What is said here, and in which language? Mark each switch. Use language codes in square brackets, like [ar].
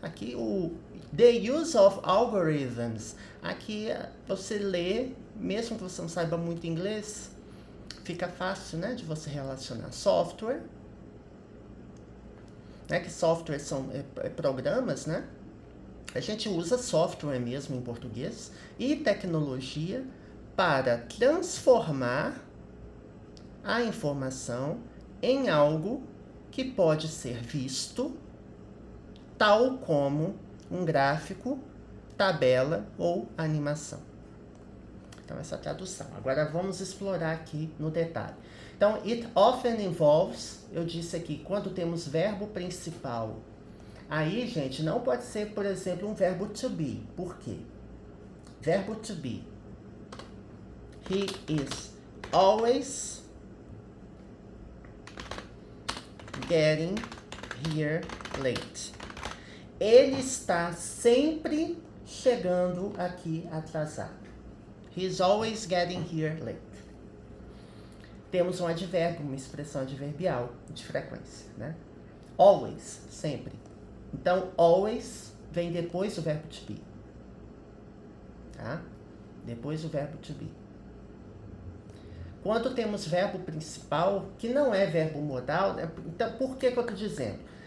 [en] Aqui the use of algorithms. [pt] Aqui você lê, mesmo que você não saiba muito inglês, fica fácil, né, de você relacionar software, né, que software são programas, né? A gente usa software mesmo em português, e tecnologia para transformar a informação em algo que pode ser visto, tal como um gráfico, tabela ou animação. Então, essa é a tradução. Agora, vamos explorar aqui no detalhe. Então, [en] it often involves, [pt] eu disse aqui, quando temos verbo principal. Aí, gente, não pode ser, por exemplo, um verbo to be. Por quê? Verbo to be. [en] He is always getting here late. [pt] Ele está sempre chegando aqui atrasado. [en] He's always getting here late. [pt] Temos um advérbio, uma expressão adverbial de frequência, né? Always, sempre. Então, always vem depois do verbo to be. Tá? Depois do verbo to be. Quando temos verbo principal, que não é verbo modal, então por que eu estou dizendo?